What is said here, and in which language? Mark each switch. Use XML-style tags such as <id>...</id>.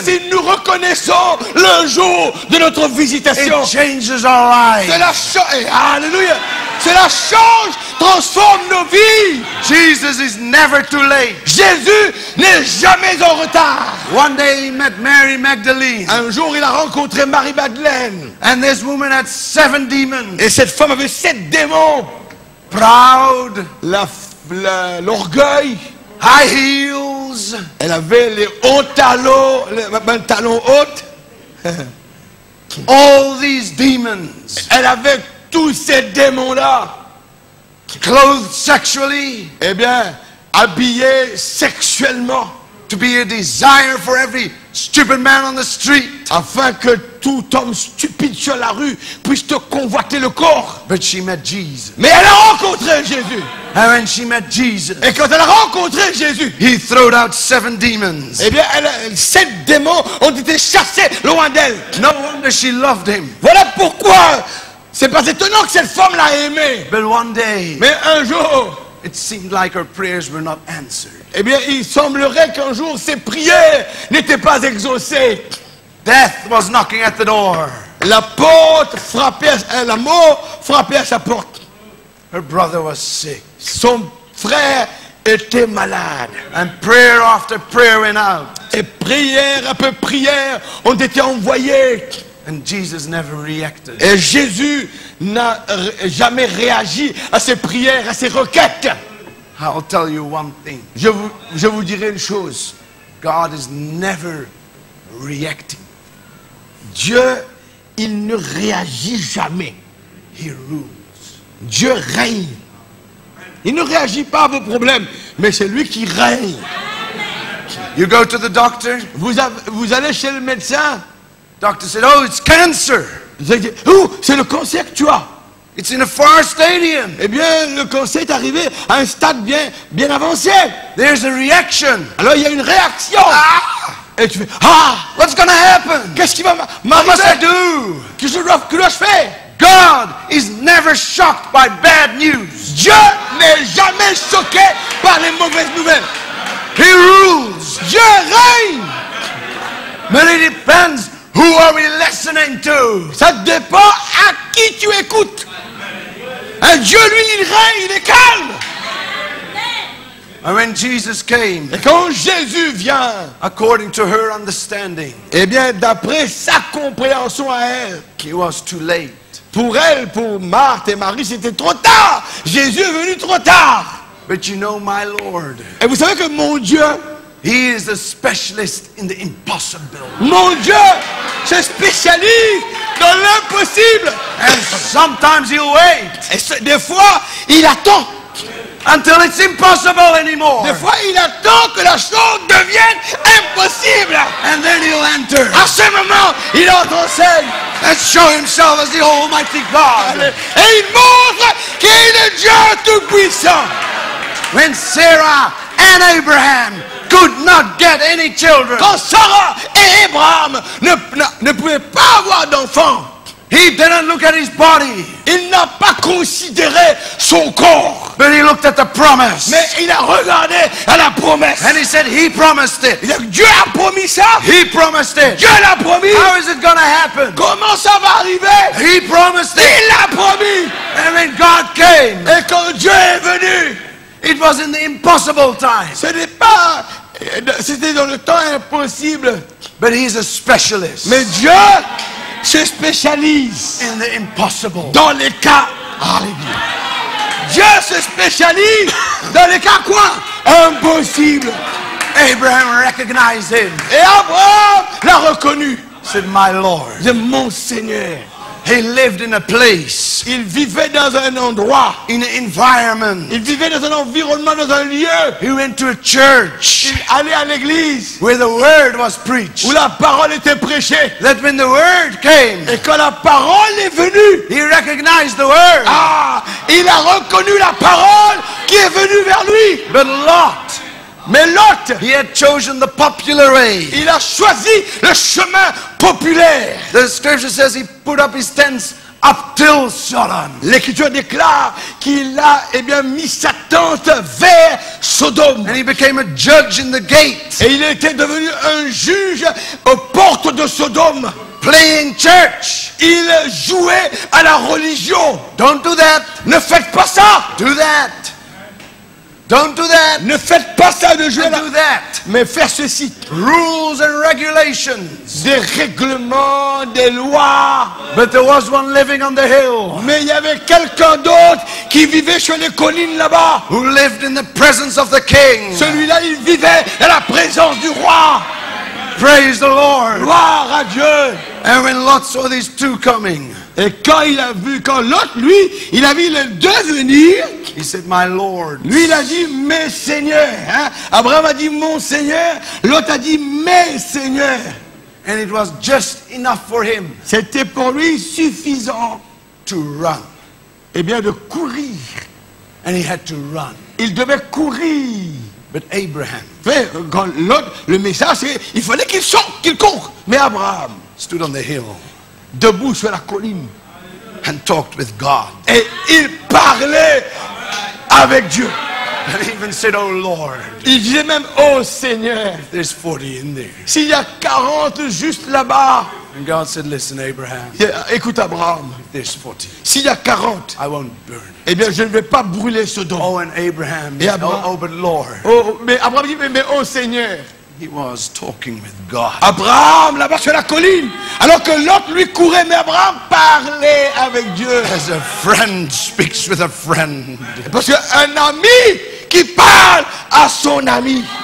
<fr>Si nous reconnaissons le jour de notre visitation,</fr> <en>it changes our lives.</en> <fr>cela change, alléluia, cela change, transforme nos vies.</fr> <en>Jesus is never too late.</en> <fr>Jésus n'est jamais en retard.</fr> <en>One day he met Mary Magdalene,</en> <fr>Un jour, il a rencontré Marie-Madeleine.</fr> <en>and this woman had 7 demons.</en> <fr>Et cette femme avait 7 démons.</fr> <en>Proud,</en> <fr>L'orgueil.</fr> <en>high heels,</en> <fr>Elle avait les hauts talons, les talons hauts.</fr> <en>all these demons,</en> <fr>Elle avait tous ces démons-là.</fr> <en>clothed sexually,</en> <fr>Eh bien, habillés sexuellement.</fr> <en>to be a desire for every stupid man on the street.</en> <fr>Afin que tout homme stupide sur la rue puisse te convoiter le corps.</fr> <en>But she met Jesus.</en> <fr>Mais elle a rencontré Jésus.</fr> <en>And when she met Jesus,</en> <fr>Et quand elle a rencontré Jésus,</fr> <en>he threw out 7 demons.</en> <fr>eh bien, 7 démons ont été chassés loin d'elle.</fr> <en>No wonder she loved him.</en> <fr>Voilà pourquoi c'est pas étonnant que cette femme l'a aimé.</fr> <en>But one day,</en> <fr>Mais un jour,</fr> <en>it seemed like her prayers were not answered.</en> <fr>eh bien, il semblerait qu'un jour, ses prières n'étaient pas exaucées.</fr> <en>Death was knocking at the door.</en> <fr>La porte frappait, la mort frappait à sa porte.</fr> <en>Her brother was sick.</en> <fr>Son frère était malade.</fr> <en>And prayer after prayer went out.</en> <fr>Et prière après prière ont été envoyées.</fr> <en>And Jesus never reacted.</en> <fr>Et Jésus n'a jamais réagi à ces prières, à ces requêtes.</fr> <en>I'll tell you one thing.</en> <fr>Je vous dirai une chose.</fr> <en>God is never reacting.</en> <fr>Dieu, il ne réagit jamais.</fr> <en>He rules.</en> <fr>Dieu règne. Il ne réagit pas à vos problèmes, mais c'est lui qui règne.</fr> <en>You go to the doctor.</en> <fr>Vous allez chez le médecin.</fr> <en>Doctor said, oh, it's cancer.</en> <fr>Vous allez dire, oh, c'est le cancer que tu as.</fr> <en>It's in a far stadium.</en> <fr>Eh bien, le cancer est arrivé à un stade bien avancé.</fr> <en>There's a reaction.</en> <fr>Alors, il y a une réaction. Et tu fais, ah,</fr> <en>What's going to happen?</en> <fr>qu'est-ce qui va</fr> <en>What must I</en> <fr>m'arriver?</fr> <en>do?</en> <fr>Que dois-je faire?</fr> <en>God is never shocked by bad news.</en> <fr>Dieu n'est jamais choqué par les mauvaises nouvelles.</fr> <en>He rules.</en> <fr>Dieu règne.</fr> <en>But it depends who are we listening to.</en> <fr>Ça dépend à qui tu écoutes. Un Dieu, lui, il règne, il est calme.</fr> <en>And when Jesus came,</en> <fr>Et quand Jésus vient,</fr> <en>according to her understanding,</en> <fr>eh bien, d'après sa compréhension à elle,</fr> <en>it was too late.</en> <fr>pour elle, pour Marthe et Marie, c'était trop tard. Jésus est venu trop tard.</fr> <en>But you know, my Lord,</en> <fr>Et vous savez que mon Dieu,</fr> <en>He is a specialist in the impossible.</en> <fr>mon Dieu, se spécialise dans l'impossible.</fr> <en>And sometimes He'll wait</en> <fr>Et des fois, il attend.</fr> <en>until it's impossible anymore.</en> <fr>Des fois, il attend que la chose devienne impossible.</fr> <en>And then He'll enter</en> <fr>À ce moment, il entre en scène.</fr> <en>and show Himself as the Almighty God.</en> <fr>Et il montre qu'il est Dieu Tout-Puissant.</fr> <en>When Sarah and Abraham could not get any children,</en> <fr>Quand Sarah et Abraham ne pouvaient pas avoir d'enfants,</fr> <en>He didn't look at his body,</en> <fr>il n'a pas considéré son corps,</fr> <en>but He looked at the promise.</en> <fr>mais il a regardé à la promesse.</fr> <en>And He said, He promised it.</en> <fr>Il a dit, Dieu a promis ça.</fr> <en>He promised it.</en> <fr>Dieu l'a promis.</fr> <en>How is it going to happen?</en> <fr>Comment ça va arriver?</fr> <en>He promised it.</en> <fr>Il l'a promis.</fr> <en>And when God came,</en> <fr>Et quand Dieu est venu,</fr> <en>it was in the impossible time.</en> <fr>ce n'est pas, c'était dans le temps impossible.</fr> <en>But He's a specialist</en> <fr>Mais Dieu se spécialise</fr> <en>in the impossible.</en> <fr>dans les cas. Alléluia. Dieu se spécialise dans les cas quoi? Impossibles.</fr> <en>Abraham recognized Him.</en> <fr>Et Abraham l'a reconnu.</fr> <en>Said, My Lord.</en> <fr>C'est mon Seigneur.</fr> <en>He lived in a place,</en> <fr>Il vivait dans un endroit.</fr> <en>in an environment.</en> <fr>Il vivait dans un environnement, dans un lieu.</fr> <en>He went to a church</en> <fr>Il allait à l'église</fr> <en>where the word was preached.</en> <fr>où la parole était prêchée.</fr> <en>That when the word came,</en> <fr>Et quand la parole est venue,</fr> <en>he recognized the word.</en> <fr>il a reconnu la parole qui est venue vers lui.</fr> <en>But Lot,</en> <fr>Mais Lot,</fr> <en>he had chosen the popular way.</en> <fr>il a choisi le chemin populaire.</fr> <en>The scripture says he put up his tents up till Sodom.</en> <fr>L'Écriture déclare qu'il a mis sa tente vers Sodome.</fr> <en>And he became a judge in the gate,</en> <fr>Et il était devenu un juge aux portes de Sodome.</fr> <en>playing church.</en> <fr>Il jouait à la religion.</fr> <en>Don't do that.</en> <fr>Ne faites pas ça.</fr> <en>Do that. Don't do that.</en> <fr>Ne faites pas ça de jouer</fr> <en>And</en> <fr>là.</fr> <en>do that.</en> <fr>Mais faire ceci.</fr> <en>Rules and regulations.</en> <fr>Des règlements, des lois.</fr> <en>But there was one living on the hill</en> <fr>Mais il y avait quelqu'un d'autre qui vivait sur les collines là-bas.</fr> <en>who lived in the presence of the king.</en> <fr>Celui-là, il vivait à la présence du roi.</fr> <en>Praise the Lord.</en> <fr>Gloire à Dieu.</fr> <en>And when Lot saw these two coming,</en> <fr>Et quand l'autre, lui, il a vu les deux venir,</fr> <en>he said, My Lord.</en> <fr>lui, il a dit, mes seigneurs. Hein? Abraham a dit, mon Seigneur. L'autre a dit, mes seigneurs.</fr> <en>And it was just enough for him</en> <fr>C'était pour lui suffisant,</fr> <en>to run.</en> <fr>eh bien, de courir.</fr> <en>And he had to run.</en> <fr>Il devait courir.</fr> <en>But Abraham</en> <fr>Mais quand l'autre, le message, c'est il fallait qu'il sorte, qu'il court. Mais Abraham,</fr> <en>stood on the hill</en> <fr>debout sur la colline,</fr> <en>and talked with God.</en> <fr>et il parlait avec Dieu.</fr> <en>And he even said, Oh Lord,</en> <fr>Il disait même, oh Seigneur,</fr> <en>there's 40 in there.</en> <fr>s'il y a 40 juste là-bas,</fr> <en>And God said, Listen, Abraham,</en> <fr>écoute Abraham,</fr> <en>there's 40.</en> <fr>s'il y a 40,</fr> <en>I won't burn.</en> <fr>eh bien je ne vais pas brûler Sodome.</fr> <en>Oh, and Abraham,</en> <fr>Et Abraham-</fr> <en>oh, but Lord,</en> <fr>Mais Abraham dit, mais oh Seigneur,</fr> <en>he was talking with God.</en> <fr>Abraham là-bas sur la colline, alors que l'autre lui courait, mais Abraham parlait avec Dieu.</fr> <en>As a friend speaks with a friend.</en> <fr>Parce qu'un ami qui parle à son ami.</fr>